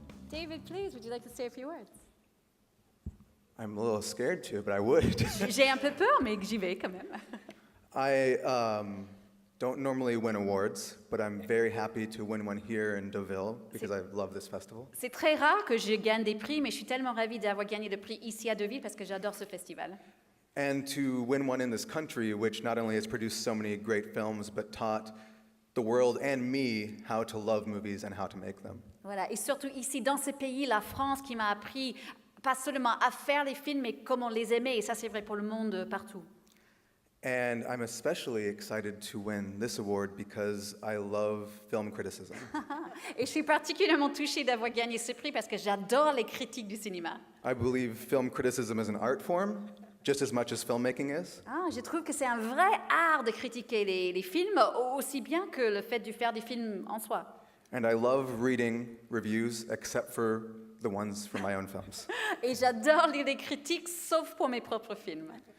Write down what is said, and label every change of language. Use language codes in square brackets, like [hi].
[en] David, please, would you like to say a few words? I'm a little scared to, but I would. [fr] J'ai un peu peur, mais j'y vais quand même. [en] I don't normally win awards, but I'm very happy to win one here in Deauville because I love this festival. [fr] C'est très rare que je gagne des prix, mais je suis tellement ravie d'avoir gagné le prix ici à Deauville parce que j'adore ce festival. [en] And to win one in this country, which not only has produced so many great films, but taught the world and me how to love movies and how to make them. [fr] Voilà, et surtout ici, dans ce pays, la France, qui m'a appris pas seulement à faire les films, mais comment les aimer, et ça c'est vrai pour le monde partout. [en] And I'm especially excited to win this award because I love film criticism. [fr] Et je suis particulièrement touchée d'avoir gagné ce prix parce que j'adore les critiques du cinéma. [en] I believe film criticism is an art form, just as much as filmmaking is. [fr] Ah, je trouve que c'est un vrai art de critiquer les films, aussi bien que le fait de faire des films en soi. [en] And I love reading reviews, except for the ones from my own films. [fr] Et j'adore lire les critiques, sauf pour mes propres films.